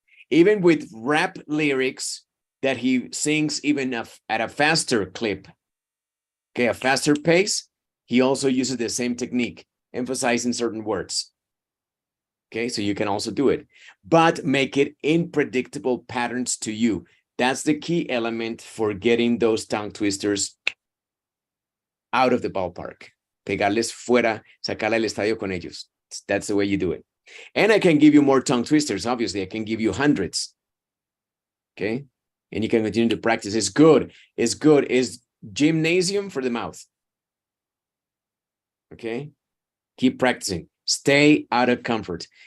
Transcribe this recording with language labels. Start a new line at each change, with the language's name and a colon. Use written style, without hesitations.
English: Even with rap lyrics that he sings even at a faster clip, okay, a faster pace, he also uses the same technique, emphasizing certain words. Okay, so you can also do it, but make it in predictable patterns to you. That's the key element for getting those tongue twisters out of the ballpark.
Spanish: Pegarles fuera, sacarla del estadio con ellos.
English: That's the way you do it. And I can give you more tongue twisters. Obviously, I can give you hundreds. Okay, and you can continue to practice. It's good. It's good. It's gymnasium for the mouth. Okay, keep practicing. Stay out of comfort.